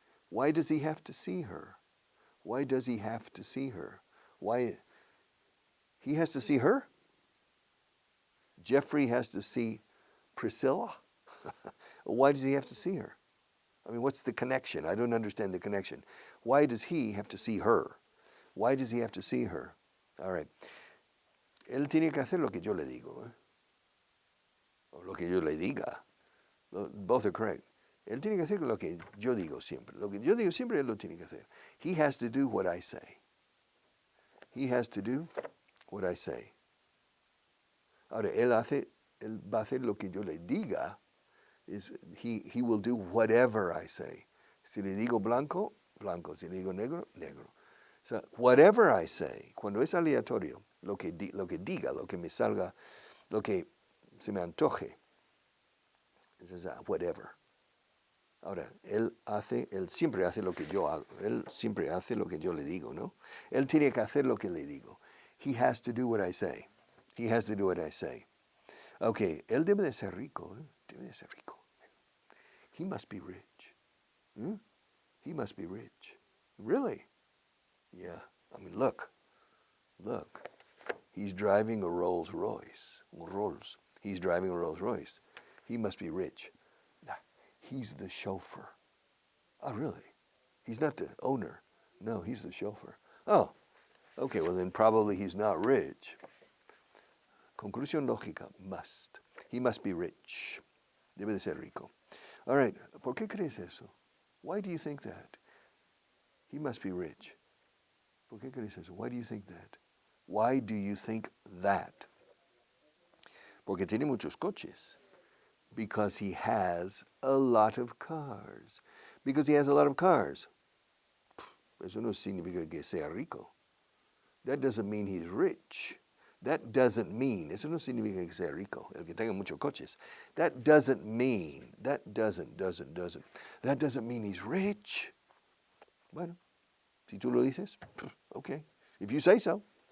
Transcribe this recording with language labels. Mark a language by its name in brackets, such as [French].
[English] Why does he have to see her? Why does he have to see her? Why? He has to see her? Jeffrey has to see Priscilla? Why does he have to see her? I mean, what's the connection? I don't understand the connection. Why does he have to see her? Why does he have to see her? All right. [Spanish] Él tiene que hacer lo que yo le digo. O lo que yo le diga. [English] Both are correct. [Spanish] Él tiene que hacer lo que yo digo siempre. Lo que yo digo siempre, él lo tiene que hacer. [English] He has to do what I say. He has to do what I say. [Spanish] Ahora, él va a hacer lo que yo le diga. [English] He will do whatever I say. [Spanish] Si le digo blanco, blanco. Si le digo negro, negro. [English] So, whatever I say, [Spanish] cuando es aleatorio, lo que diga, lo que me salga, lo que se me antoje, es whatever. Ahora, él siempre hace lo que yo hago. Él siempre hace lo que yo le digo, ¿no? Él tiene que hacer lo que le digo. [English] He has to do what I say. He has to do what I say. Okay, [Spanish] él debe de ser rico. [English] Debe de ser rico. He must be rich. He must be rich. Really? Yeah. I mean, look. He's driving a Rolls Royce. He's driving a Rolls Royce. He must be rich. He's the chauffeur. Oh, really? He's not the owner. No, he's the chauffeur. Oh, okay, well then probably he's not rich. [Spanish] Conclusión lógica, must. [English] He must be rich. [Spanish] Debe de ser rico. [English] All right, [Spanish] ¿por qué crees eso? [English] Why do you think that? He must be rich. [Spanish] ¿Por qué crees eso? [English] Why do you think that? Why do you think that? [Spanish] Porque tiene muchos coches. [English] Because he has a lot of cars. Because he has a lot of cars. [Spanish] Eso no significa que sea rico. [English] That doesn't mean he's rich. That doesn't mean, [Spanish] eso no significa que sea rico, el que tenga muchos coches. [English] That doesn't mean he's rich. [Spanish] Bueno, si tú lo dices, okay. [English] If you say so.